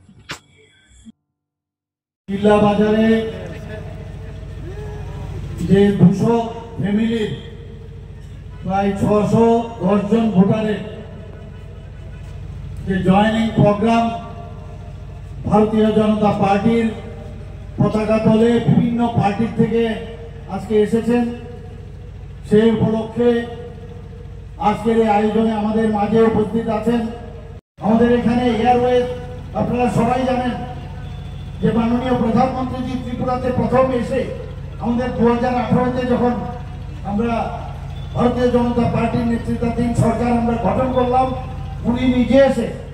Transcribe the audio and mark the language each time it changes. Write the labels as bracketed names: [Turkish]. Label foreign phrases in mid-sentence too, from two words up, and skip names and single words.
[Kok Borok] किल्ला बाजारे जे 200 फैमिली प्राय 610 जन भोटारे जे [English] joining program [Kok Borok] भारतीय जनता [Bangla] পার্টির পতাকা তলে বিভিন্ন পার্টি থেকে আজকে এসেছেন সেই উপলক্ষে আজকের এই আয়োজনে আমাদের মাঝে উপস্থিত আছেন আমাদের এখানে এয়ারওয়েজ আপনারা সবাই জানেন যে মাননীয় প্রধানমন্ত্রী ত্রিপুরাতে প্রথম এসে আমাদের 2018 তে যখন আমরা ভারতীয় জনতা পার্টির নেতৃত্বাধীন সরকার আমরা গঠন করলাম উনি নিজে এসে